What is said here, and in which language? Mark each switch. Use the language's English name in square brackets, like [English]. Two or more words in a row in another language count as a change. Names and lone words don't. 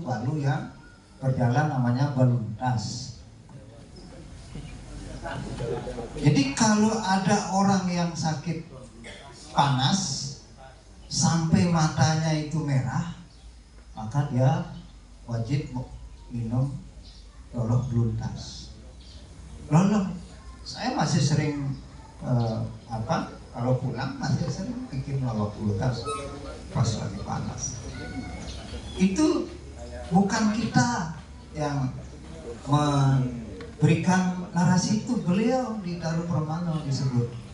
[Indonesian] Balu yang berjalan namanya baluntas. Jadi kalau ada orang yang sakit panas sampai matanya itu merah, maka dia wajib minum loloh beluntas. Loloh, saya masih sering kalau pulang masih sering bikin loloh beluntas pas lagi panas. Itu bukan kita yang memberikan narasi itu, beliau di Daru Permano disebut.